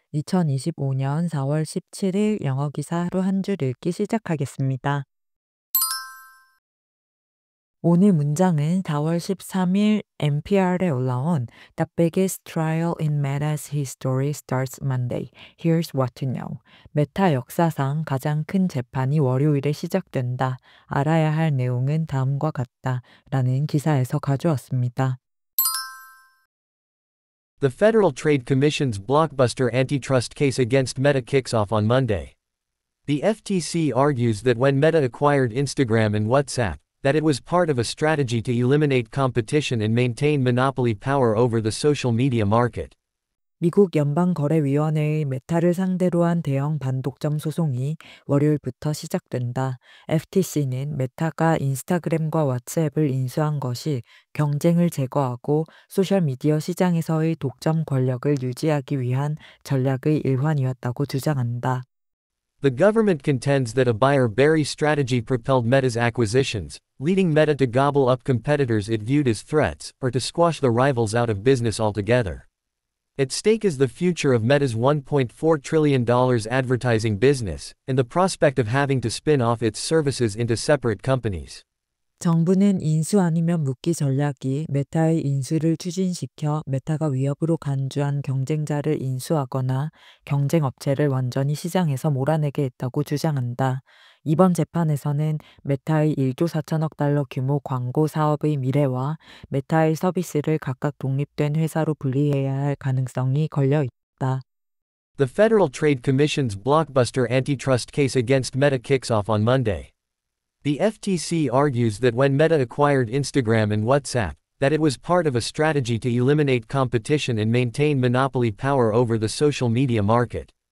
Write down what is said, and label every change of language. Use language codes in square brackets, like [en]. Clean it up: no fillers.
[ko] 2025년 4월 17일 영어 기사 하루 한 줄 읽기 시작하겠습니다. 오늘 문장은 4월 13일 NPR에 올라온 [en] The biggest trial in Meta's history starts Monday. Here's what to know. [ko] 메타 역사상 가장 큰 재판이 월요일에 시작된다. 알아야 할 내용은 다음과 같다. 라는 기사에서 가져왔습니다. [en] The Federal Trade Commission's blockbuster antitrust case against Meta kicks off on Monday. The FTC argues that when Meta acquired Instagram and WhatsApp, that it was part of a strategy to eliminate competition and maintain monopoly power over the social media market. [ko] 미국 연방거래위원회의 메타를 상대로 한 대형 반독점 소송이 월요일부터 시작된다. FTC는 메타가 인스타그램과 왓츠앱을 인수한 것이 경쟁을 제거하고 소셜미디어 시장에서의 독점 권력을 유지하기 위한 전략의 일환이었다고 주장한다. [en] The government contends that a buyer-bury strategy propelled Meta's acquisitions, leading Meta to gobble up competitors it viewed as threats, or to squash the rivals out of business altogether. At stake is the future of Meta's $1.4 trillion advertising business, and the prospect of having to spin off its services into separate companies. [ko] 정부는 인수 아니면 묻기 전략이 메타의 인수를 추진시켜 메타가 위협으로 간주한 경쟁자를 인수하거나 경쟁업체를 완전히 시장에서 몰아내게 했다고 주장한다. 이번 재판에서는 메타의 1조 4천억 달러 규모 광고 사업의 미래와 메타의 서비스를 각각 독립된 회사로 분리해야 할 가능성이 걸려 있다. [en] The Federal Trade Commission's blockbuster antitrust case against Meta kicks off on Monday. The FTC argues that when Meta acquired Instagram and WhatsApp, that it was part of a strategy to eliminate competition and maintain monopoly power over the social media market.